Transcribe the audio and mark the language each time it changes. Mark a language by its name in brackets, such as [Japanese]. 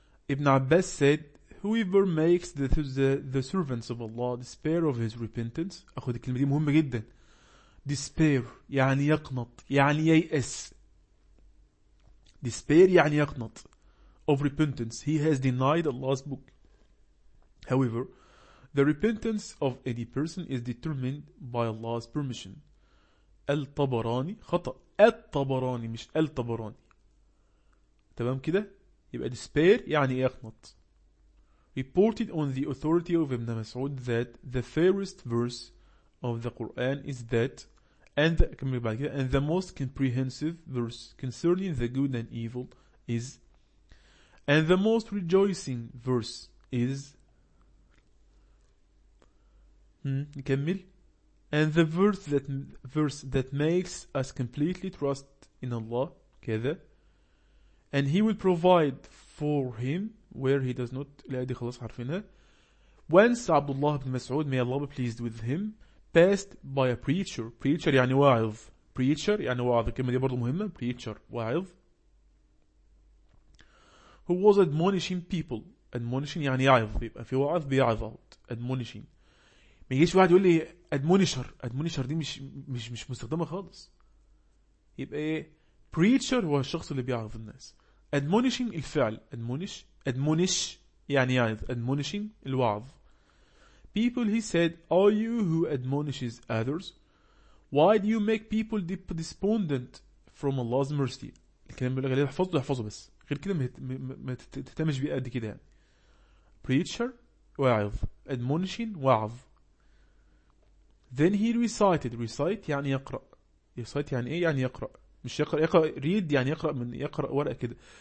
[English] ابن عباس said, whoever makes the servants of Allah despair of his repentance, [Arabic] اخد الكلمة دي مهمة جدا, [English] despair [Arabic] يعني يقنط, يعني ييأس, [English] despair يعني يقنط, of repentance, he has denied Allah's book. However, the repentance of any person is determined by Allah's permission. [Arabic] الطبراني, خطأ, الطبراني مش الطبراني, تمام كده, يبقى despair يعني يقنط. [English] Reported on the authority of Ibn Mas'ud that the fairest verse of the Quran is that, and the most comprehensive verse concerning the good and evil is, and the most rejoicing verse is, [Arabic] نكمل, [English] and the verse that makes us completely trust in Allah, كذا, and he will provide for him where he does not, [Arabic] لا دي خلاص عارفينها. [English] Once Abdullah ibn Mas'ud, may Allah be pleased with him, passed by a preacher, preacher يعني واعظ, preacher يعني واعظ, [Arabic] كلمة دي برضو مهمة, [English] preacher واعظ, [Arabic] who was admonishing people, admonishing يعني يعظ, يبقى في واعظ بيعظ, admonishing, ما يجيش واحد يقول لي admonisher, admonisher دي مش مستخدمة خالص, يبقى preacher هو الشخص اللي بيعظ الناس, admonishing الفعل, admonish يعني يعظ, admonishing الوعظ. [English] People, he said, are you who admonishes others? Why do you make people despondent from Allah's mercy? [Arabic] الكلام بيقول لك احفظه احفظه بس غير كده ما تهتمش بيه قد كده يعني. Preacher واعظ, admonishing واعظ. [English] then he recited. [Arabic] Recite يعني يقرأ. Recite يعني إيه؟ يعني يقرأ. مش يقرأ, يقرأ read يعني يقرأ من يقرأ ورقة كده.